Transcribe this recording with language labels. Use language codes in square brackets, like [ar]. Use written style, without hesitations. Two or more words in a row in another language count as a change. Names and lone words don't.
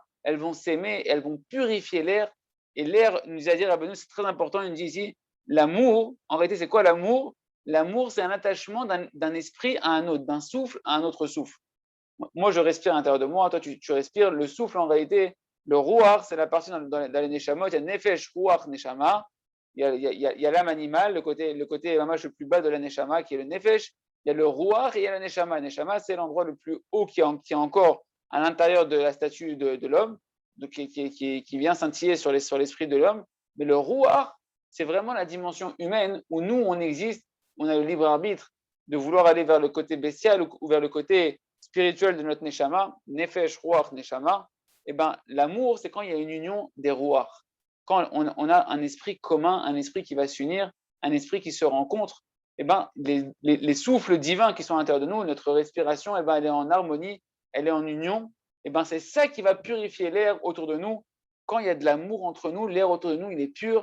[fr] Elles vont s'aimer, elles vont purifier l'air. Et l'air, nous a dit Rabbeinu, c'est très important, il nous dit ici, l'amour, en réalité, c'est quoi l'amour? L'amour, c'est un attachement d'un esprit à un autre, d'un souffle à un autre souffle. Moi, je respire à l'intérieur de moi, toi, tu respires. Le souffle, en réalité, le ruach, c'est la partie dans les neshamot. Il y a [he] נפש, רוח, נשמה. [fr] Il y a l'âme animale, le côté mamash le plus bas de la neshama, qui est le nefesh. Il y a le ruach et il y a la neshama. Neshama, c'est l'endroit le plus haut qui est encore à l'intérieur de la statue de l'homme, qui vient scintiller sur l'esprit de l'homme. Mais le ruach, c'est vraiment la dimension humaine où nous, on existe, on a le libre arbitre de vouloir aller vers le côté bestial ou vers le côté spirituel de notre [he] נשמה, נפש, רוח, נשמה. [fr] L'amour, c'est quand il y a une union des ruach. Quand on a un esprit commun, un esprit qui va s'unir, un esprit qui se rencontre, les souffles divins qui sont à l'intérieur de nous, notre respiration, elle est en harmonie, elle est en union. C'est ça qui va purifier l'air autour de nous. Quand il y a de l'amour entre nous, l'air autour de nous, il est pur.